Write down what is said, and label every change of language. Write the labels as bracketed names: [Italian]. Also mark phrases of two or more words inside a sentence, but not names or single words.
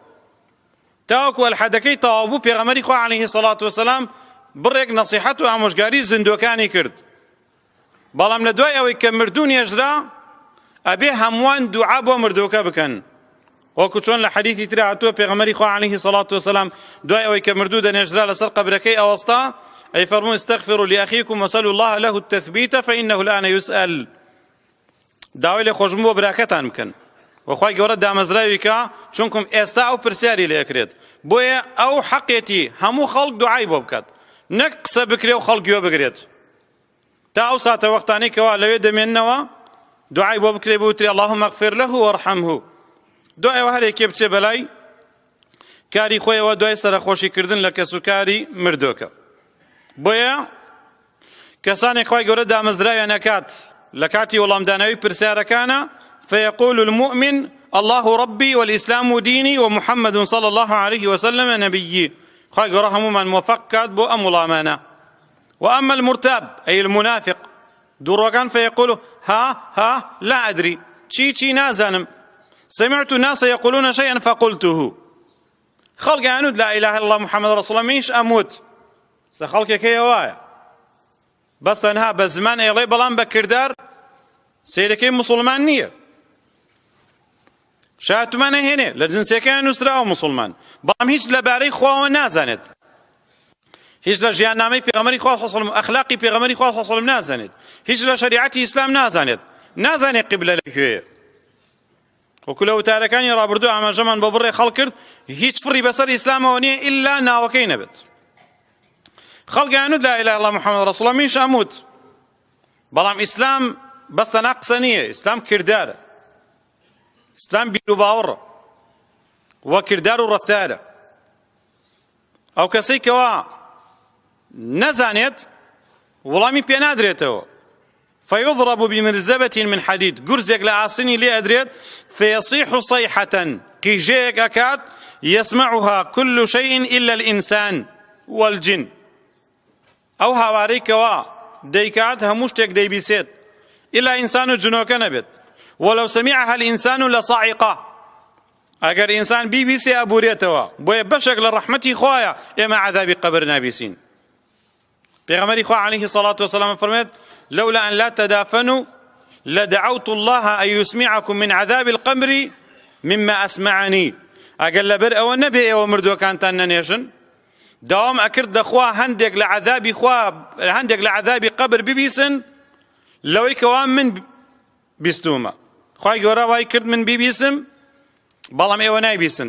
[Central Kurdish] تاوەکو ئەلحەدەکەی تەواو بوو پێغەمبەری خوا [Arabic] عەلەیهی سەڵات وەسەلام [Central Kurdish] بڕێک نەسیحەت و ئامۆژگاری زیندووەکانی کرد بەڵام لە دوای ئەوەی کە مردوو نێژرا ئەبێ هەمووان دوعا بۆ مردووەکە بکەن وەکو چۆن لە حەدیثی تر هاتووە پێغەمبەری خوا [Arabic] عەلەیهی سەڵات وەسەلام [Central Kurdish] دوای ئەوەی کە مردوو دەنێژرا لەسەر قەبرەکەی ئەوەستا أي فرموا [Arabic] استغفروا لأخيكم وسألوا الله له التثبيت فإنه الآن يسأل [Central Kurdish] داوای لێ خۆشبوون بۆ براکەتان بکەن وەخوای گەورە دامەزراویکە چونکم ئێستا ئەو پرسیاری لێ ئەکرێت بۆیە ئەو حەقێتی هەموو خەڵک دوعای بۆ بکات نەک قسە بکرێ و خەڵک گوێ بگرێت تا ئەو ساتە وەختانەی کەوا لەوێ دەمێننەوە دوعای بۆ بکرێ بوتری [Arabic] اللهم اغفر له وارحمه [Central Kurdish] دوای ئەوە هەر یەکێ بچێ بەلای کاری خۆیەوە دوای سەرخۆشیکردن لە کەسوکاری مردووەکە بۆیە کەسانێک خوای گەورە دامەزراویان ئەکات لە کاتی وەڵامدانەوەی پرسیارەکانە [Arabic] فيقول المؤمن الله ربي والإسلام ديني ومحمد صلى الله عليه وسلم نبيي [Central Kurdish] خوای گەورە هەموومان موفق کات بۆ ئەم وڵامانە [Arabic] وأما المرتاب أي المنافق دوڕۆکان فيقول ها لا أدري [Central Kurdish] چی نازانم [Arabic] سمعت الناس يقولون شيئا فقلته [Central Kurdish] خەڵک ئەیانوت [Arabic] لا إله إلا الله محمد رسول الله [Central Kurdish] منیش ئەموت سە خەڵکێکەیە وایە بەس تەنها بە زمان ئێڵێ بەڵام بە کردار سەیرەکەی موسڵمان نییە شایەتمانە هێنێ لە جنسەکەیان نووسراوە موسڵمان بەڵام هیچ لەبارەی خواوە نازانێت هیچ لە ژیاننامەی پێغەمبەری خوا [Arabic] صلی الله علیه [Central Kurdish] و ئەخلاقی پێغەمبەری خوا [Arabic] صلی الله علیه و سلم [Central Kurdish] نازانێت هیچ لە شریعەتی ئیسلام نازانێت قیبلە لەکوێیە وەکو لە وتارەکانی ڕابردوو ئاماژەمان بۆ بڕێ خەڵک کرد هیچ فڕی بەسەر ئیسلامەوە نییە ئیلا ناوەکەی نەبێت خەڵک ئەیانوت [Arabic] لا إله إلا الله محمد رسول الله [Central Kurdish] منیش ئەموت بەڵام ئیسلام بەستەنا قسە نییە، ئیسلام کردارە، ئیسلام بیر و باوەڕە وە کردار و ڕەفتارە. ئەو کەسەی کەوا نەزانێت وەڵامی پێ نادرێتەوە. [Arabic] فيضرب بمرزبة من حديد [Central Kurdish] گورزێک لە ئاسنی لێ ئەدرێت [Arabic] فيصيح صيحة [Central Kurdish] قیژەیەک ئەکات [Arabic] يسمعها كل شيء إلا الإنسان والجن. [Central Kurdish] ئەو هاوارەی کەوا دەیکات هەموو شتێک دەیبیسێت إلا ئینسان و جنۆکە نەبێت. [Arabic] ولو سمعها الإنسان لصعقة. [Central Kurdish] ئەگەر ئینسان بیبیسێ ئەبورێتەوە. بۆیە بەشێک لە ڕەحمەتی خوایە ئێمە عەذابی قەبر نابیسین. پێغەمبەری خوا [Arabic] عليه الصلاة والسلام فەرمێت لولا أن لا تدافنوا لدعوت الله أن يسمعكم من عذاب القبر مما أسمعني. [Central Kurdish] ئەگەر لەبەر ئەوە نەبێ ئێوە مردووەکانتان نەنێژن داوام ئەکرد دەخوا هەندێک لە عەذابی خوا هەندێک لە عەذابی قەبر ببیسن لەوەی کەوا من بیستومە. خوای گەورە وای کرد من بیبیسم بەڵام ئێوە نایبیسن.